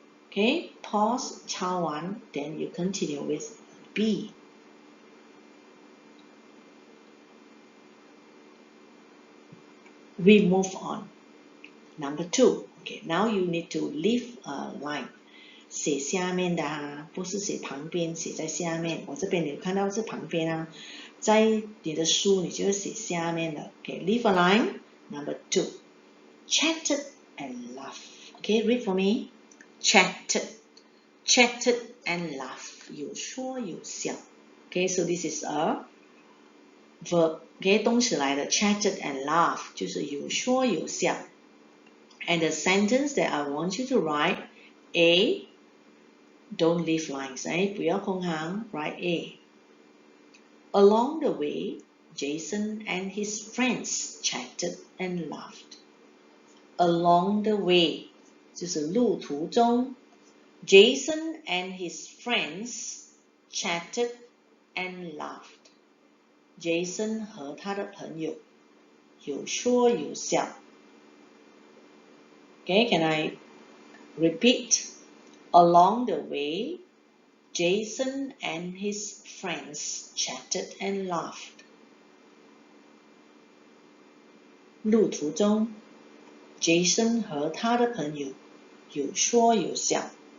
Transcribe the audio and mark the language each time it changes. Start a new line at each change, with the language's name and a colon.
English: Okay, pause,
Chinese: 抄完,
English: then you continue with B. We move on. Number 2. Okay, now you need to leave a line.
Chinese: 写下面的啊，不是写旁边，写在下面。我这边你看到是旁边啊，在你的书你就写下面的。
English: Okay, leave a line. Number 2. Chatted and laugh. Okay, read for me. Chatted, chatted and laugh.
Chinese: 有说有笑。
English: Okay, so this is a verb.
Chinese: Okay, 动词来的
English: chatted and laugh
Chinese: 就是有说有笑。
English: And the sentence that I want you to write, A, don't leave lines,
Chinese: 不要空行,
English: write A. Along the way, Jason and his friends chatted and laughed. Along the way,
Chinese: 就是路途中
English: Jason and his friends chatted and laughed.
Chinese: Jason 和他的朋友有说有笑。
English: Okay, can I repeat? Along the way, Jason and his friends chatted and laughed.
Chinese: 路途中 Jason 和他的朋友有说有笑。